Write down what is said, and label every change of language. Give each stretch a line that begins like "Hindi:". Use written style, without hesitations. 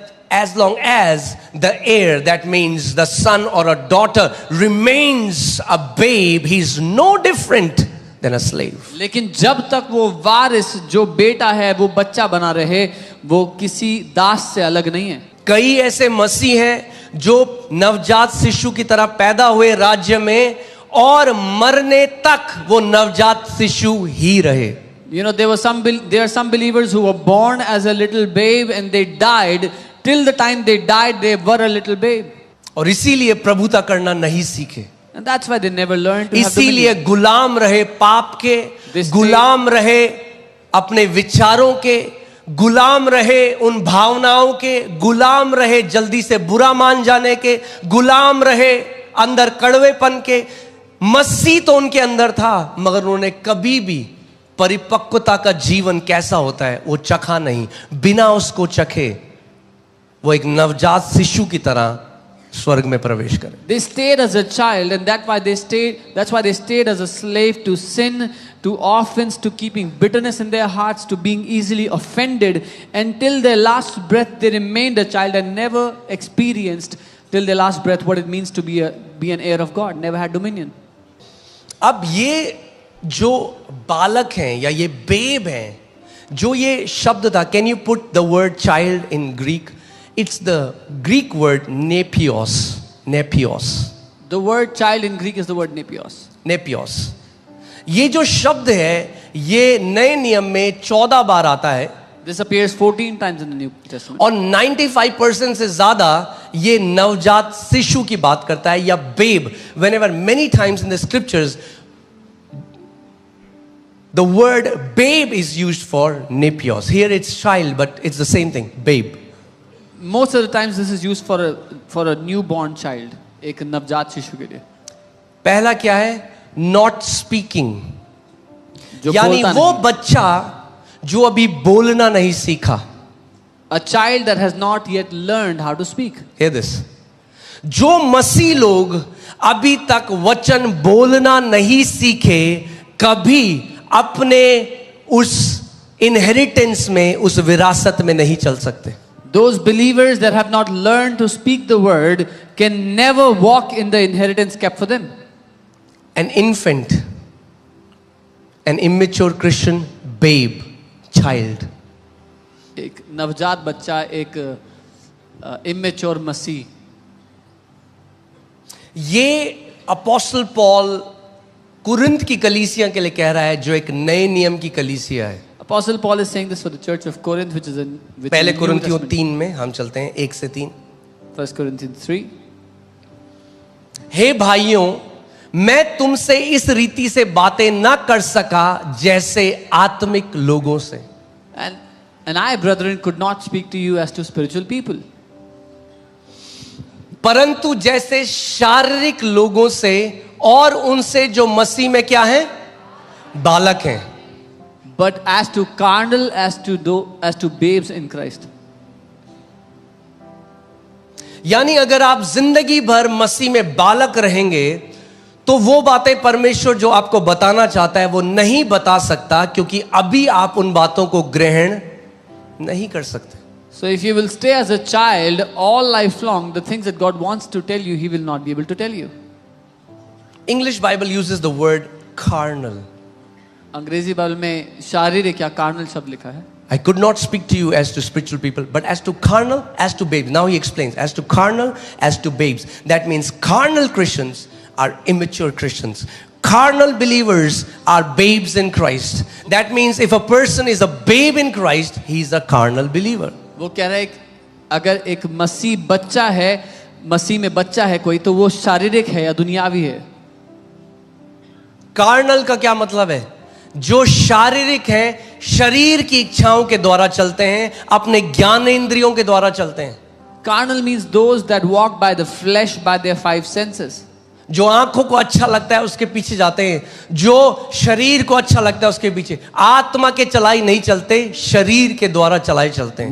English: as long as the heir, that means the son or a daughter, remains a babe, he is no different than a slave.
Hindi: लेकिन जब तक वो वारिस जो बेटा है वो बच्चा बना रहे, वो किसी दास से अलग नहीं है. कई ऐसे मसीह हैं जो नवजात शिशु की तरह पैदा हुए राज्य में, और मरने तक वो नवजात शिशु ही रहे.
English: You know, there are some believers who were born as a little babe and they died. Till the time they died, they were a little babe.
Hindi: और इसीलिए प्रभुता करना नहीं सीखे.
English: And that's why they never learned to have
Hindi: इसीलिए
English: dominion.
Hindi: गुलाम रहे पाप के, गुलाम रहे अपने विचारों के, गुलाम रहे उन भावनाओं के, गुलाम रहे जल्दी से बुरा मान जाने के, गुलाम रहे अंदर कड़वेपन के. मसीह तो उनके अंदर था, मगर उन्होंने कभी भी परिपक्वता का जीवन कैसा होता है वो चखा नहीं. बिना उसको चखे वो एक नवजात शिशु की तरह स्वर्ग में प्रवेश करे.
English: They stayed as a child, and that's why they stayed as a slave to sin, to offense, to keeping bitterness in their hearts, to being easily offended. Until their last breath, they remained a child and never experienced till their last breath what it means to be an heir of God. Never had dominion.
Hindi: अब ये जो बालक हैं या ये babe हैं, जो ये शब्द था,
English: Can you put the word child in Greek? It's the Greek word nepios. Nepios. The word child in Greek is the word nepios. Nepios.
Hindi: ये जो शब्द है ये नए नियम में 14 बार आता है.
English: This appears 14 times in the New Testament.
Hindi: और 95% से ज्यादा ये नवजात शिशु की बात करता है या babe.
English: Whenever many times in the scriptures the word babe is used for nepios. Here it's child, but it's the same thing, babe. Most of the times this is used for a newborn child,
Hindi: एक नवजात शिशु के लिए. पहला क्या है?
English: Not speaking.
Hindi: जो यानी बोलता वो नहीं. बच्चा जो अभी बोलना नहीं सीखा.
English: A child that has not yet learned how to speak. Hear this.
Hindi: जो मसीह लोग अभी तक वचन बोलना नहीं सीखे, कभी अपने उस इनहेरिटेंस में, उस विरासत में नहीं चल सकते.
English: Those believers that have not learned to speak the word can never walk in the inheritance kept for them. An infant, an immature Christian babe, child,
Hindi: एक नवजात बच्चा, एक immature मसीह. ये अपोस्टल पॉल कुरिन्थ की कलीसिया के लिए कह रहा है, जो एक नए नियम की कलीसिया है.
English: Apostle Paul is saying this for the church of Corinth, which is
Hindi: पहले कुरिन्थियों 3 में हम चलते हैं, 1 से 3.
English: 1 Corinthians 3.
Hindi: हे भाइयों, मैं तुमसे इस रीति से बातें ना कर सका जैसे आत्मिक लोगों से.
English: And I, brethren, could not speak to you as to spiritual people,
Hindi: परंतु जैसे शारीरिक लोगों से और उनसे जो मसीह में क्या है, बालक हैं.
English: but as to carnal, as to babes in Christ.
Hindi: यानी अगर आप जिंदगी भर मसीह में बालक रहेंगे तो वो बातें परमेश्वर जो आपको बताना चाहता है वो नहीं बता सकता, क्योंकि अभी आप उन बातों को ग्रहण नहीं कर सकते.
English: So if you will stay as a child all life long, the things that God wants to tell you, He will not be able to tell you. English Bible uses the word carnal.
Hindi: अंग्रेजी Bible में शारीरिक या carnal शब्द लिखा है.
English: I could not speak to you as to spiritual people, but as to carnal, as to babes. Now he explains, as to carnal, as to babes. That means carnal Christians are immature Christians. Carnal believers are babes in Christ. That means if a person is a babe in Christ, he is a carnal believer.
Hindi: वो कह रहा है अगर एक मसीह बच्चा है, मसीह में बच्चा है कोई, तो वो शारीरिक है या दुनियावी है. कार्नल का क्या मतलब है? जो शारीरिक है, शरीर की इच्छाओं के द्वारा चलते हैं, अपने ज्ञानेंद्रियों के द्वारा चलते हैं. Carnal means those that walk by the flesh, by their 5 senses. जो आंखों को अच्छा लगता है उसके पीछे जाते हैं, जो शरीर को अच्छा लगता है उसके पीछे. आत्मा के चलाई नहीं चलते, शरीर के द्वारा चलाए चलते हैं.